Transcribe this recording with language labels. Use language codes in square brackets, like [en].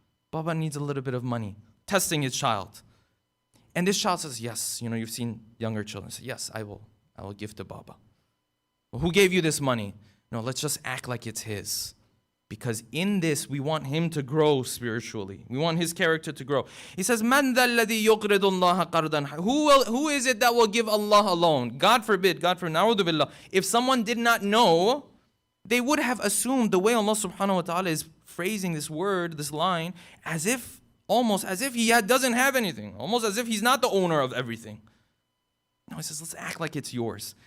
[en] Baba needs a little bit of money. Testing his child. And this child says, yes. You've seen younger children say, yes, I will give to Baba. Well, who gave you this money? No, let's just act like it's his. Because in this, we want him to grow spiritually. We want his character to grow. He says, [ar] مَنْ ذَا الَّذِي يُقْرِضُ اللَّهَ قَرْضًا. [en] Who is it that will give Allah a loan? God forbid, na'udhu billah. If someone did not know, they would have assumed the way Allah subhanahu wa ta'ala is phrasing this word, this line, almost as if He doesn't have anything. Almost as if He's not the owner of everything. No, He says, let's act like it's yours.